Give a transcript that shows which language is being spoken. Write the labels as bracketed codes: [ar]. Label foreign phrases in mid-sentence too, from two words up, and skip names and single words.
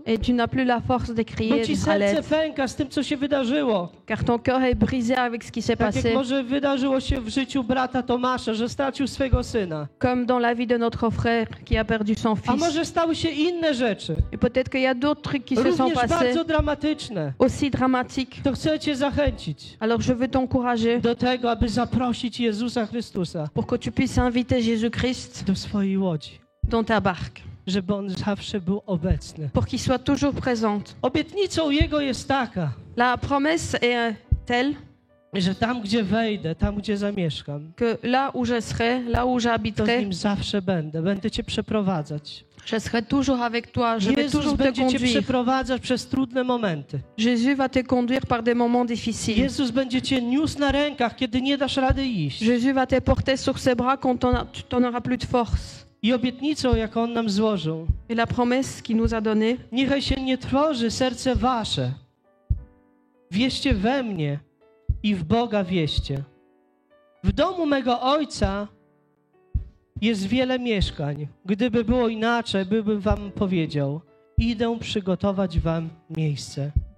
[fr] et tu n'as plus la force de [pl] bo [fr] crier [pl] ci [fr] à [pl] serce [fr] l'aide, [pl] pęka z tym, co się wydarzyło. [fr] car ton cœur est brisé avec ce qui s'est [pl] Tak jak [fr] passé, [pl] może wydarzyło się w życiu brata Tomasza, że stracił swego syna. [fr] comme dans la vie de notre frère qui a perdu son [pl] A [fr] fils. [pl] może stały się inne rzeczy, [fr] Et peut-être qu'il y a d'autres trucs qui se sont [pl] również [fr] passés [pl] bardzo dramatyczne. [fr] aussi dramatiques. [pl] To chcę cię zachęcić [fr] Alors je veux t'encourager [pl] do tego, aby zaprosić Jezusa Chrystusa [fr] pour que tu puisses inviter Jésus-Christ [pl] do swojej łodzi, [fr] dans ta barque, [pl] żeby On zawsze był obecny. [fr] pour qu'il soit toujours présent. [pl] Obietnicą Jego jest taka, [fr] La promesse est telle [pl] że tam, gdzie wejdę, tam, gdzie zamieszkam, [fr] que là où je serai, là où [pl] to z [fr] j'habiterai, [pl] Nim zawsze będę Cię przeprowadzać. [fr] je serai toujours avec toi, je vais [pl] Jezus [fr] toujours te [pl] będzie Cię [fr] conduire. [pl] przeprowadzać przez trudne momenty. [fr] Jésus va te conduire par des moments difficiles. [pl] Jezus będzie Cię niósł na rękach, kiedy nie dasz rady iść. [fr] Jésus va te porter sur ses bras quand tu n'en auras plus de force. [pl] I obietnicą, jaką On nam złożył, [fr] Et la promesse qu'il nous a donnée, [pl] niechaj się nie trwoży serce wasze. Wierzcie we mnie i w Boga wierzcie. W domu mego Ojca jest wiele mieszkań. Gdyby było inaczej, bym wam powiedział, idę przygotować wam miejsce.